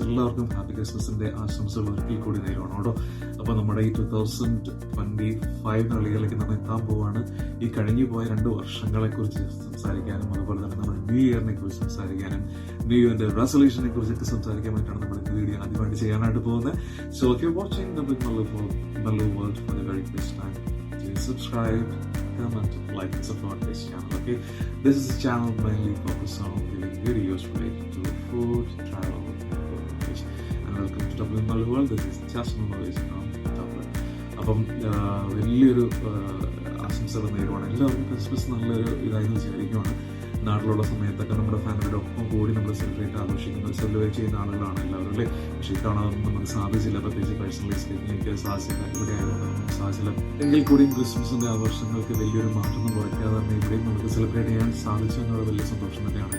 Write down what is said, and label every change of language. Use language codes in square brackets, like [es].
[ml] എല്ലാവർക്കും ഹാപ്പി ക്രിസ്മസിന്റെ ആശംസകൾ ഒരിക്കൽ കൂടി നേരുവാണ് കേട്ടോ. അപ്പൊ നമ്മുടെ ഈ 2025 കളികളിലേക്ക് നമ്മൾ എത്താൻ പോവാണ്. ഈ കഴിഞ്ഞു പോയ 2 വർഷങ്ങളെ കുറിച്ച് സംസാരിക്കാനും അതുപോലെ തന്നെ നമ്മുടെ ന്യൂ ഇയറിനെ കുറിച്ച് സംസാരിക്കാനും ന്യൂ ഇയറിന്റെ റെസൊല്യൂഷനെ കുറിച്ചൊക്കെ സംസാരിക്കാൻ വേണ്ടിയിട്ടാണ് നമ്മൾ ഈ വീഡിയോ ആദ്യമായിട്ട് ചെയ്യാനായിട്ട് പോകുന്നത്. [en] So if you're watching Double Mallu World for the very first time, please subscribe, comment, like and support this channel. Okay, this is a channel mainly focused on giving videos related to food, travel, and welcome to Double Mallu World. This is just memories from Dublin. [ml] അപ്പം വലിയൊരു ആശംസകൾ നേരുവാണ്. എല്ലാവർക്കും Christmas നല്ലൊരു ഇതായി വിചാരിക്കുവാണ്. നാട്ടിലുള്ള സമയത്തൊക്കെ നമ്മുടെ ഫാമിലിയുടെ ഒപ്പം കൂടി നമ്മൾ സെലിബ്രേറ്റ് ചെയ്യുന്ന ആളുകളാണ് എല്ലാവരും അല്ലേ. പക്ഷേ ഇത്തവണ അതൊന്നും നമുക്ക് സാധിച്ചില്ല. പ്രത്യേകിച്ച് [en] personally speaking [ml] എനിക്ക് സാധിച്ചില്ല. ഇവിടെ ആയതുകൊണ്ട് നമുക്ക് സാധിച്ചില്ല. എങ്കിൽ കൂടിയും ക്രിസ്മസിന്റെ ആഘോഷങ്ങൾക്ക് വലിയൊരു മാറ്റമൊന്നും കുറയ്ക്കാതെ തന്നെ ഇവിടെയും നമുക്ക് സെലിബ്രേറ്റ് ചെയ്യാൻ സാധിച്ചു എന്നുള്ള വലിയ സന്തോഷം തന്നെയാണ്.